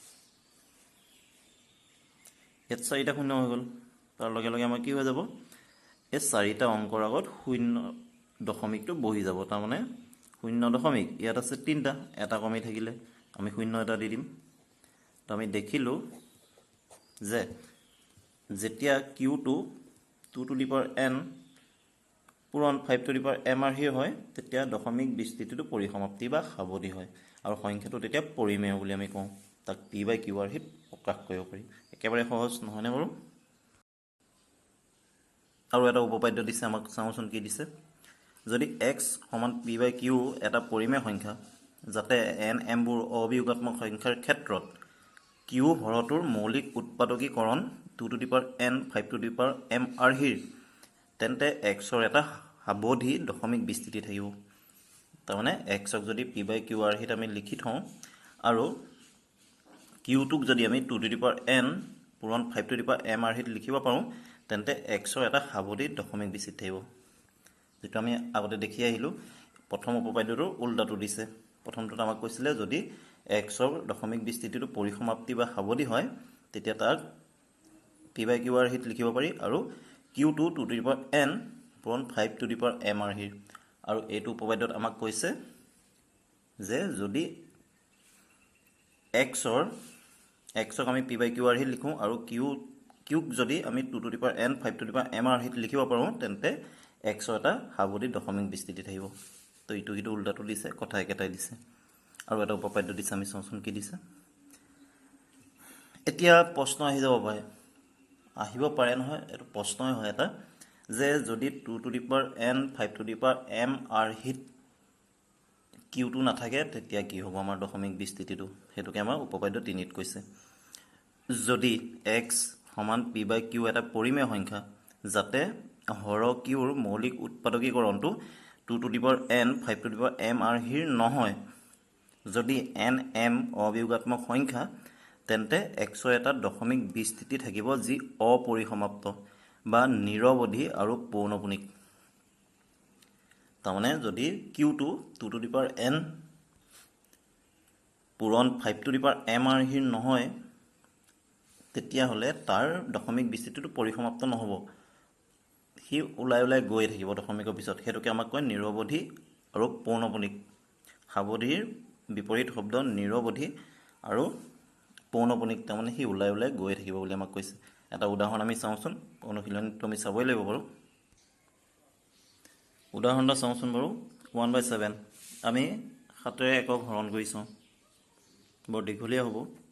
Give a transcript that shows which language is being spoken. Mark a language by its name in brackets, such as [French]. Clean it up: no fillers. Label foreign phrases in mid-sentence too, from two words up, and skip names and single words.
[Assamese] ইয়াত 4টা শূন্য হৈ গ'ল তাৰ লগে লগে আমাৰ কি হৈ যাব এই 4টা অংকৰ আগত শূন্য দশমিকটো বহি যাব তাৰমানে শূন্য দশমিক ইয়াত আছে 3টা এটা কমি থাকিলে আমি শূন্য এটা দি দিম তো আমি দেখিলোঁ যে যেতিয়া Q2 2 [English] to the power n [Assamese] পূৰণ 5 [English] to the power m r [Assamese] হয় তেতিয়া দশমিক বিস্তৃতিটো পৰিসমাপ্তি বা সাৱধি হয় আৰু সংখ্যাটো তেতিয়া পৰিমেয় বুলি আমি কওঁ তাক p/q হিত প্ৰকাশ কৰিব পাৰি একেবাৰে সহজ নহয়নে বাৰু আৰু এটা উপপাদ্য দিছে আমাক চাওঁচোন কি দিছে যদি x সমান p/q এটা পৰিমেয় সংখ্যা যাতে n mবোৰ অবিয়োগাত্মক সংখ্যাৰ ক্ষেত্ৰত q হৰটোৰ মৌলিক উৎপাদকীকৰণ 2 [English] to the power n [Assamese] 5 [English] to the power m r [Assamese] তেন্তে xৰ এটা সাৱধি দশমিক বিস্তৃতি থাকিব তাৰমানে xক যদি p/q হিত আমি লিখি থওঁ আৰু qটোক যদি আমি 2 [English] to the power n [Assamese] পূৰণ 5 [English] to the power m r [Assamese] হিত লিখিব পাৰোঁ তেন্তে xৰ এটা সাৱধি দশমিক বিস্তৃতি থাকিব যেটো আমি আগতে দেখি আহিলোঁ প্ৰথম উপপাদ্যটোৰ উল্টাটো দিছে প্ৰথমটোত আমাক কৈছিলে যদি xৰ দশমিক বিস্তৃতিটো পৰিসমাপ্তি বা সাৱধি হয় তেতিয়া তাক p/q হিত লিখিব পাৰি আৰু q2 2 [English] to the power n [Assamese] পূৰণ 5 [English] to the power m r [Assamese] আৰু এইটো উপপাদ্যত আমাক কৈছে যে যদি xক আমি p/q হিত লিখোঁ আৰু qক যদি আমি 2 [English] to the power n 5 to the power m r [Assamese] হিত লিখিব পাৰোঁ তেন্তে xৰ এটা সাৱধি দশমিক বিস্তৃতি থাকিব তো ইটো সিটো উল্টাটো দিছে কথা একেটাই দিছে আৰু এটা উপপাদ্য দিছে আমি চাওঁচোন কি দিছে এতিয়া প্ৰশ্ন আহিব পাৰে নহয় এইটো প্ৰশ্নই হয় এটা যে যদি 2 [English] to the power n 5 to the power m [Assamese] r হিত qটো নাথাকে তেতিয়া কি হ'ব আমাৰ দশমিক বিস্তৃতিটো সেইটোকে আমাৰ উপপাদ্য 3ত কৈছে যদি x সমান p/q এটা পৰিমেয় সংখ্যা যাতে হৰ qৰ মৌলিক উৎপাদকীকৰণটো 2 [English] to the power n 5 to the power m r [Assamese] নহয় যদি n m অবিয়োগাত্মক সংখ্যা তেন্তে xৰ এটা দশমিক বিস্তৃতি থাকিব যি অপৰিসমাপ্ত বা নিৰৱধি আৰু পৌনপুনিক তাৰমানে যদি qটো 2 [English] to the power n [Assamese] পূৰণ 5 [English] to the power m r [Assamese] নহয় তেতিয়াহ'লে তাৰ দশমিক বিস্তৃতিটো পৰিসমাপ্ত নহ'ব সি ওলাই গৈ থাকিব দশমিকৰ পিছত সেইটোকে আমাক কয় নিৰৱধি আৰু পৌনপুনিক সাৱধিৰ বিপৰীত শব্দ নিৰৱধি আৰু পৌনপুনিক তাৰমানে সি ওলাই গৈ থাকিব বুলি আমাক কৈছে এটা উদাহৰণ আমি চাওঁচোন অনুশীলনীটো আমি চাবই লাগিব বাৰু উদাহৰণটা চাওঁচোন বাৰু 1/7 আমি 7ৰে একক হৰণ কৰি চাওঁ বৰ দীঘলীয়া হ'ব